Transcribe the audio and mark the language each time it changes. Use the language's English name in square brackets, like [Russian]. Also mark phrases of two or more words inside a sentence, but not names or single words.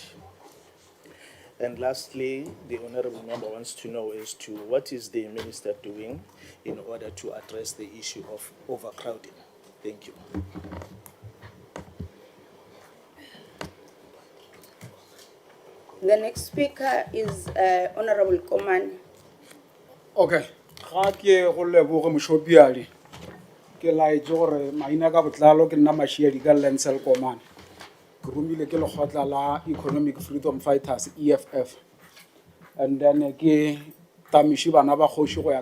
[English] And lastly, the honorable member wants to know as to what is the minister doing in order to address the issue of overcrowding. Thank you. The next speaker is Honorable Komani. Okay. [Northern Sotho] Ga ke go leboga moshopiadi. ke laetse gore maina ka botlalo ke nna Mashiedi ka Lensel Komane ke romile ke lekgotla la Economic Freedom Fighters EFF and then ke tamiši bana ba kgoši go ya